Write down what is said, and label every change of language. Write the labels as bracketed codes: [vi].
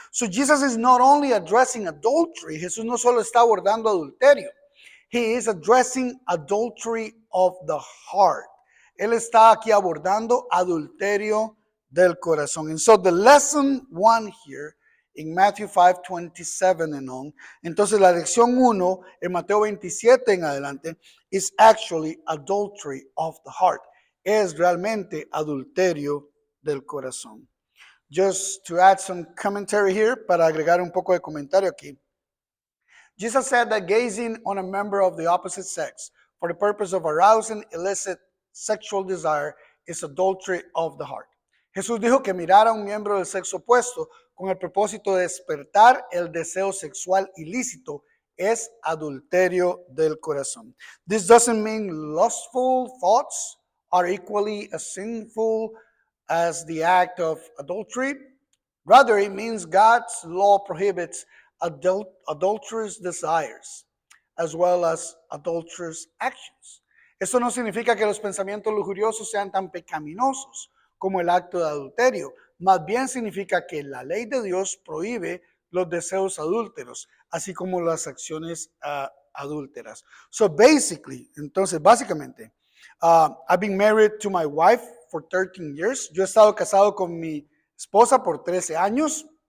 [en] So Jesus is not only addressing adultery, [es] Jesús no solo está abordando adulterio, [en] he is addressing adultery of the heart. [es] Él está aquí abordando adulterio del corazón. [en] And so the lesson one here in Matthew 5:27 and on, [es] entonces la lección 1 en Mateo 27 en adelante [en] is actually adultery of the heart. [es] Es realmente adulterio del corazón. [en] Just to add some commentary here, [es] para agregar un poco de comentario aquí. [en] Jesus said that gazing on a member of the opposite sex for the purpose of arousing illicit sexual desire is adultery of the heart. [es] Jesús dijo que mirar a un miembro del sexo opuesto con el propósito de despertar el deseo sexual ilícito es adulterio del corazón. [en] This doesn't mean lustful thoughts are equally as sinful as the act of adultery. Rather, it means God's law prohibits adulterous desires as well as adulterous actions. [es] Eso no significa que los pensamientos lujuriosos sean tan pecaminosos como el acto de adulterio. Más bien significa que la ley de Dios prohíbe los deseos adúlteros, así como las acciones adúlteras. [en] So basically, [es] entonces básicamente, [en] I've been married to my wife for 13 years. [es] Yo he estado casado con mi esposa por 13 años.